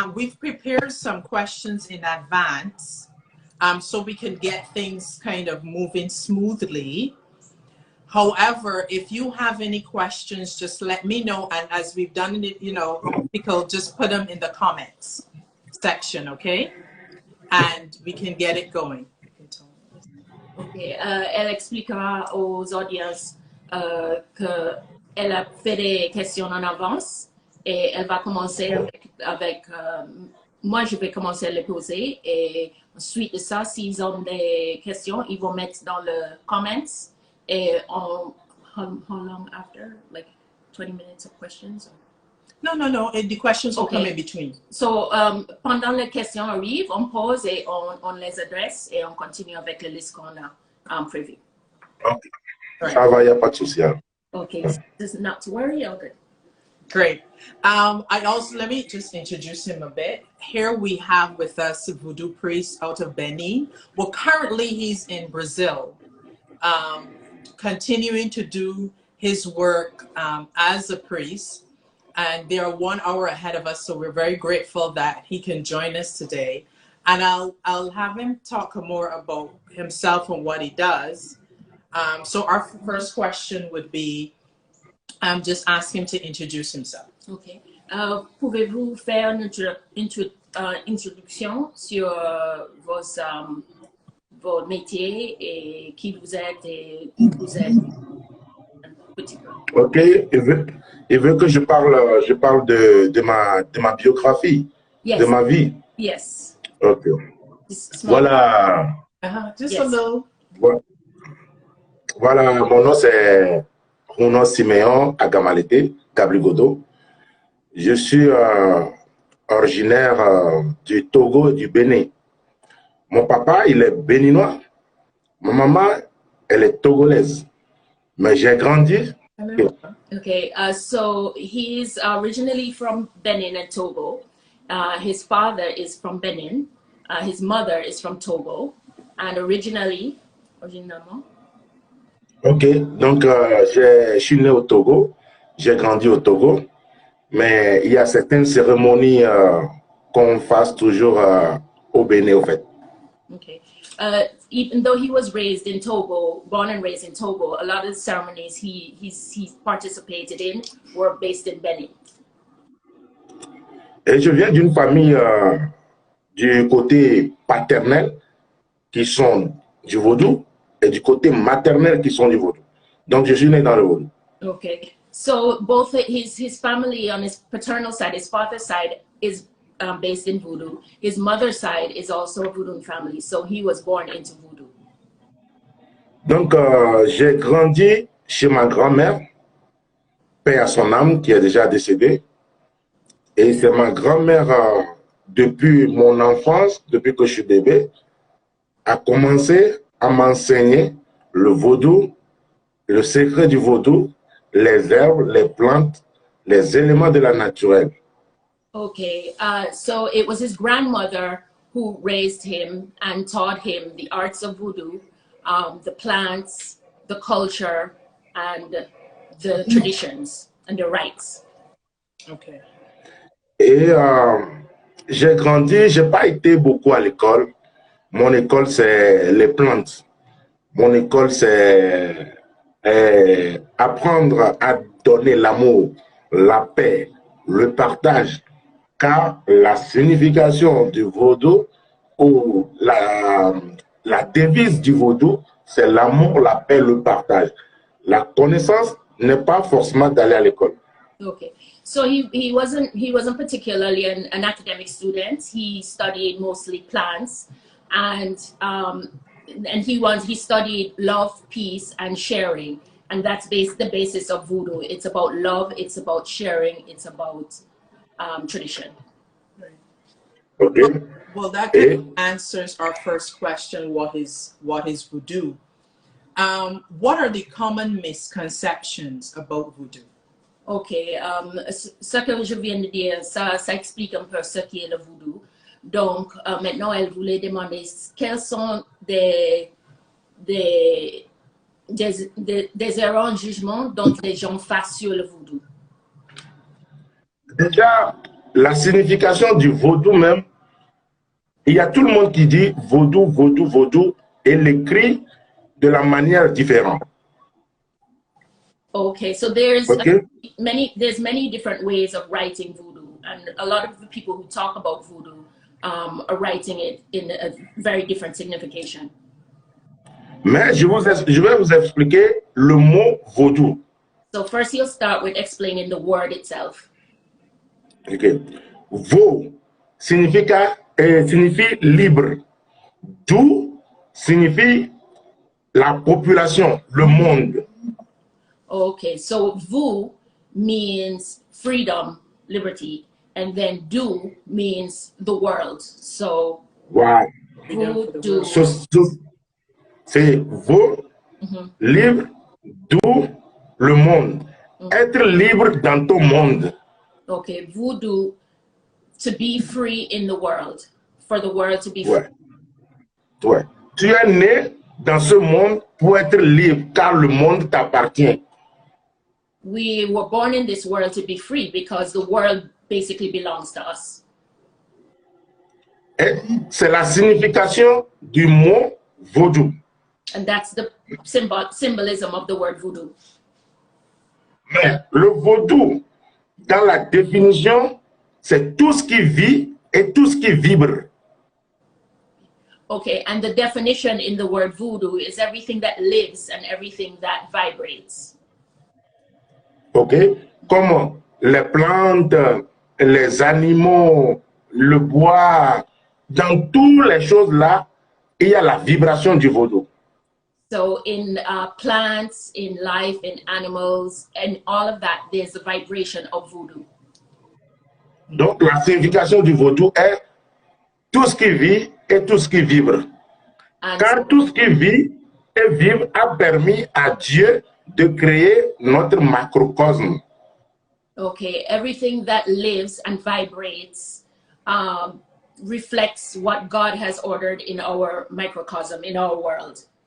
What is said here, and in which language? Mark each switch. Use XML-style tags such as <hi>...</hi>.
<en>We've prepared some questions in advance so we can get things kind of moving smoothly. However, if you have any questions, just let me know. And as we've done it, you know, people just put them in the comments section, okay? And we can get it going.</en> <fr>Okay, elle expliquera aux audiences qu'elle a fait des questions en avance et elle va commencer avec moi je vais commencer à les poser et ensuite de ça, s'ils ont des questions, ils vont mettre dans le comments et</fr> <en>how long after? Like 20 minutes of questions? No. The questions will come in between.</en> <fr>So, pendant les questions arrivent, on pose et on les adresse et on continue avec la liste qu'on a prévue. Okay. Ça va, il n'y a pas de souci.</fr> <en>Okay, just not to worry, all good. Great. Let me just introduce him a bit. Here we have with us a Voodoo priest out of Benin. Well, currently he's in Brazil, continuing to do his work as a priest. And they are 1 hour ahead of us, so we're very grateful that he can join us today. And I'll have him talk more about himself and what he does. So our first question would be, just ask him to introduce himself. Okay.</en> <fr>Pouvez-vous faire une introduction sur vos métiers et qui vous êtes et où vous êtes? Ok, il veut que je parle de ma biographie,</fr> <en>yes.</en> <fr>de ma vie.</fr> <en>Yes.</en> <fr>Ok. Voilà.</fr> <en>Just yes. a little.</en> <fr>Voilà, mon nom c'est Hounon Simeon Agamaleté Gabligodo. Je suis originaire du Togo et du Bénin. Mon papa, il est béninois. Ma maman, elle est togolaise. Mais j'ai grandi.</fr> <en>Okay, so he's originally from Benin and Togo. His father is from Benin. His mother is from Togo. And originalement.</en> <fr>Ok, donc je suis né au Togo. J'ai grandi au Togo. Mais il y a certaines cérémonies qu'on fasse toujours au Bénin, au fait.</fr> <en>Okay. Even though he was raised in Togo, born and raised in Togo, a lot of the ceremonies he participated in were based in Benin.</en> <fr>Et je viens d'une famille du côté paternel qui sont du Vaudou et du côté maternel qui sont du Vaudou. Donc je suis né dans le Vaudou.</fr> <en>Okay. So both his family on his paternal side, his father's side is based in Voodoo. His mother's side is also a Voodoo family, so he was born into Voodoo.</en> <fr>Donc, j'ai grandi chez ma grand-mère, paix à son âme, qui est déjà décédée. Et c'est ma grand-mère, depuis mon enfance, depuis que je suis bébé, a commencé à m'enseigner le vaudou, le secret du vaudou, les herbes, les plantes, les éléments de la nature.</fr> <en>Okay, so it was his grandmother who raised him and taught him the arts of voodoo, the plants, the culture, and the traditions and the rites. Okay.</en> <fr>Et j'ai grandi, j'ai pas été beaucoup à l'école. Mon école, c'est les plantes. Mon école, c'est apprendre à donner l'amour, la paix, le partage. Car la signification du vaudou ou la devise du vaudou, c'est l'amour, la paix, le partage. La connaissance n'est pas forcément d'aller à l'école.</fr> <en>Okay, so he wasn't particularly an academic student. He studied mostly plants, and he studied love, peace, and sharing, and that's the basis of voodoo. It's about love, it's about sharing, it's about tradition. Okay. Well, that kind of answers our first question: what is voodoo? What are the common misconceptions about voodoo?</en> <fr>Ok, ce que je viens de dire, ça explique un peu ce qu'est le voodoo. Donc, maintenant, elle voulait demander quels sont des erreurs en jugement dont les gens fassent sur le voodoo. Déjà, la signification du vaudou même, il y a tout le monde qui dit vaudou, vaudou, vaudou, et l'écrit de la manière différente.</fr> <en>Okay, so there's many different ways of writing voodoo, and a lot of the people who talk about voodoo are writing it in a very different signification.</en> <fr>Mais je vais vous expliquer le mot vaudou.</fr> <en>So first he'll start with explaining the word itself.</en> <fr>Okay. Vo signifie libre. Dou signifie la population, le monde.</fr> <en>Okay, so Vu means freedom, liberty, and then Do means the world. So Wow. Voodoo.</en> <fr>C'est Vo, libre, Do, le monde. Être libre dans ton monde.</fr> <en>Okay, Voodoo, to be free in the world, for the world to be free.</en> <fr>Ouais. Tu es né dans ce monde pour être libre, car le monde t'appartient.</fr> <en>We were born in this world to be free because the world basically belongs to us.</en> <fr>C'est la signification du mot vaudou.</fr> <en>And that's the symbolism of the word voodoo.</en> <fr>Mais le vaudou, dans la définition, c'est tout ce qui vit et tout ce qui vibre.</fr> <en>Okay, and the definition in the word voodoo is everything that lives and everything that vibrates.</en> <fr>Ok, comme les plantes, les animaux, le bois, dans toutes les choses là, il y a la vibration du vaudou.</fr> <en>So in plants, in life, in animals, and all of that, there's the vibration of voodoo.</en> <fr>Donc la signification du vaudou est tout ce qui vit et tout ce qui vibre. Car tout ce qui vit et vibre a permis à Dieu de créer notre macrocosme.</fr> <en>Okay, everything that lives and vibrates reflects what God has ordered in our microcosm, in our world.</en>